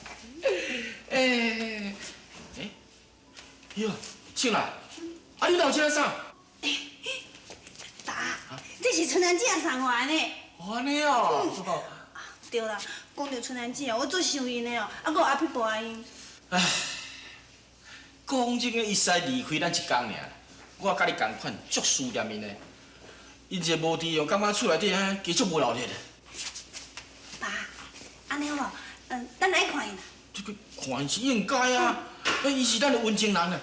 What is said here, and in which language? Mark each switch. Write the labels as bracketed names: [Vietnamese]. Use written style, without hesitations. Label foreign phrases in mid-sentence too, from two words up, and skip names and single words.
[Min Nan Chinese] 哟，庆来，你老车啥？爸，这是春兰姐送我的呢。安尼哦。对啦，讲到春兰姐哦，我做想因的哦，还有阿皮婆阿因。唉，讲真个，伊使离开咱一天尔，我甲你同款，足思念因的。因一个无伫用，感觉厝内底啊，加足无闹热的。爸，安尼好无？咱来看因啦。这个看是应该啊，伊是咱的温情人呢。